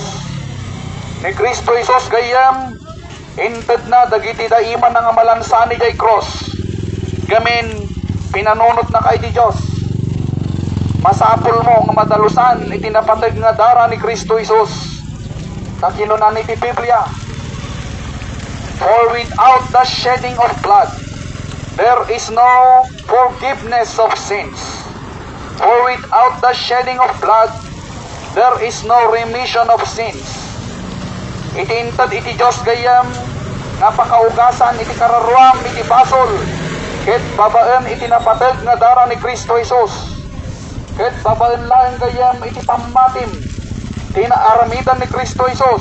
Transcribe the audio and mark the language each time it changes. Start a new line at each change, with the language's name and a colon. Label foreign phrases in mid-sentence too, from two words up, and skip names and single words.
Iloko: Ni Kristo Jesus gayam inted na dagiti daiman nga malansani jay cross. Gamin pinanunot na kay di Dios. Masapul mo nga madalusan iti napateg nga dara ni Kristo Jesus. Takinunan iti Biblia,
English: for without the shedding of blood, there is no forgiveness of sins. For without the shedding of blood, there is no remission of sins.
Iloko: Iti intad iti Diyos gayam, napakaugasan iti kararuam iti basol, ket babaen iti napateg nga dara ni Kristo Jesus. Ket babaen laeng gayam iti pammatim, tinaaramidan ni Kristo Jesus.